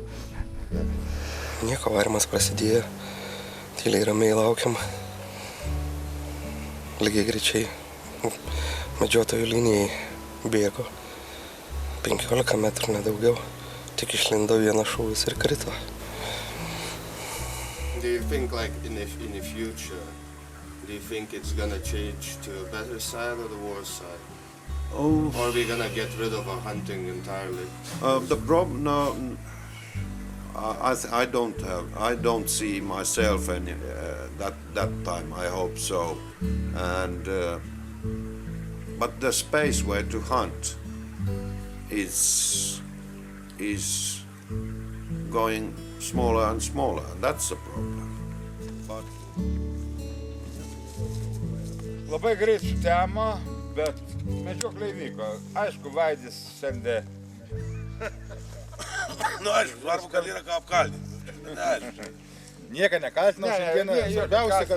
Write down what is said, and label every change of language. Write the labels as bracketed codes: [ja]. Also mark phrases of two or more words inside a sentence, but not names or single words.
[lt] Nieko, varimas prasidėjo. Tyliai ramiai laukiam. Lygiai greičiai medžiotojų linijai bėgo. 15 metrų nedaugiau. Tik išlindo vienas šūvis ir krito. [en] Do you think, like in the future, do you think it's gonna change to a better side or the worse side? Oh. Or are we gonna get rid of our hunting entirely? The problem, no, I don't see myself any that time. I hope so, and but the space where to hunt is going smaller and smaller, and that's the problem. But [lt] Labai greit sutemo, bet medžioklė vyko. Aišku, Vaidis sendė. Nu, aišku, svarbu, kad yra ką apkaltinti. Nieką nekaltinam šiandieną. Svarbiausia, kad